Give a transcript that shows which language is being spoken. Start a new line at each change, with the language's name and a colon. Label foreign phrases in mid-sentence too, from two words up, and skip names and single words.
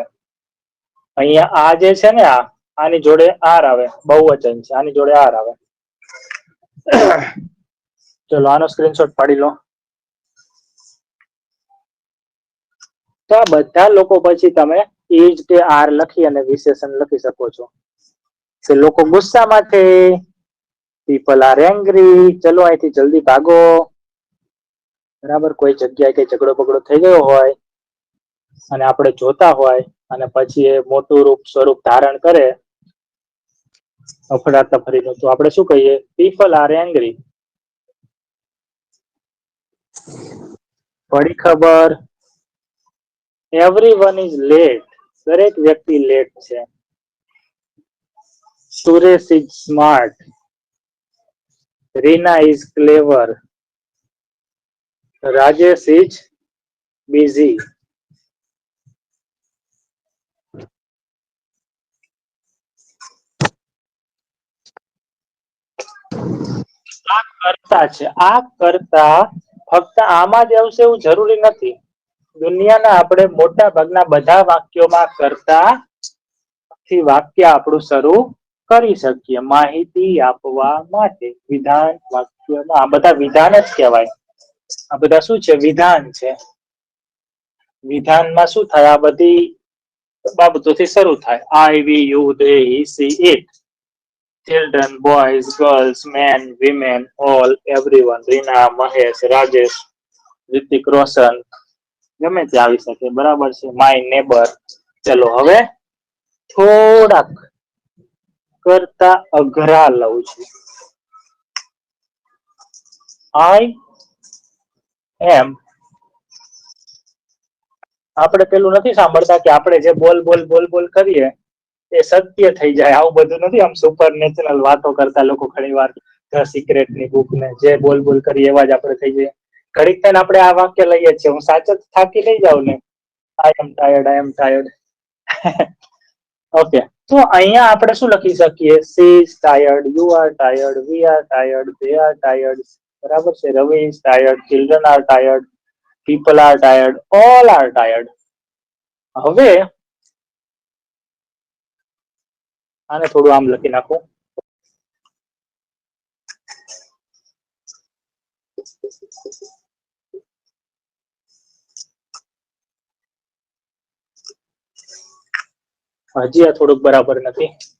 Gujarati: અહીંયા આ જે છે ને આની જોડે r આવે, બહુવચન છે, આની જોડે r આવે. ચલો આનો સ્ક્રીનશોટ પાડી લો. તો આ બધા લોકો પછી તમે is કે r લખી અને વિશેષણ લખી શકો છો. કે લોકો ગુસ્સામાં છે,
English: people are angry.
Gujarati: ચલો અહીંથી જલ્દી ભાગો. બરાબર. કોઈ જગ્યાએ કઈ ઝઘડો બગડો થઈ ગયો હોય અને આપણે જોતા હોય અને પછી એ મોટું સ્વરૂપ ધારણ કરે અફડાતફડીનું, તો આપણે શું કહીએ?
English: people are angry.
Gujarati: પડી ખબર?
English: everyone is late.
Gujarati: દરેક વ્યક્તિ લેટ છે.
English: સુરેશ is smart. રીના is clever. રાજેશ is busy.
Gujarati: આ કરતા છે. આ કરતા ફક્ત આમાં જ આવશે એવું જરૂરી નથી. દુનિયાના આપણે મોટા ભાગના બધા વાક્યોમાં કરતા થી વાક્ય આપણું શરૂ કરી શકીએ. માહિતી આપવા માટે વિધાન વાક્યમાં આ બધા વિધાન જ કહેવાય. આ બધા શું છે? વિધાન છે. વિધાનમાં શું થાય? આ બધી બાબતોથી શરૂ થાય.
English: I, we, you, they, he, she, it. Children, boys, girls, men, women, all, everyone.
Gujarati: રીના, મહેશ, રાજેશ, રિતિક રોશન, ગમે તે આવી શકે. બરાબર છે.
English: my neighbour.
Gujarati: ચલો હવે થોડાક કરતા અઘરા લઉં છું.
English: I am.
Gujarati: આપણે પેલું નથી સાંભળતા કે આપણે જે બોલ બોલ બોલ બોલ કરીએ એ સત્ય થઈ જાય. આવું બધું નથી. આમ
English: super natural
Gujarati: વાતો કરતા લોકો ઘણી વાર સિક્રેટ ની બુક ને જે બોલ બોલ કરીએ એવા જ આપણે થઈ જઈએ. ઘડીક થઈને આપણે આ વાક્ય લઈએ છીએ. હું સાચો થાકી નહીં જાઉં ને.
English: I am tired.
Gujarati: ઓકે. તો અહીંયા આપણે શું લખી શકીએ?
English: she is tired, you are tired, we are tired, they are tired.
Gujarati: બરાબર છે.
English: રવિ is tired, children are tired, people are tired, all are tired.
Gujarati: હવે આને થોડું આમ લખી નાખું. હજી આ થોડુંક બરાબર નથી.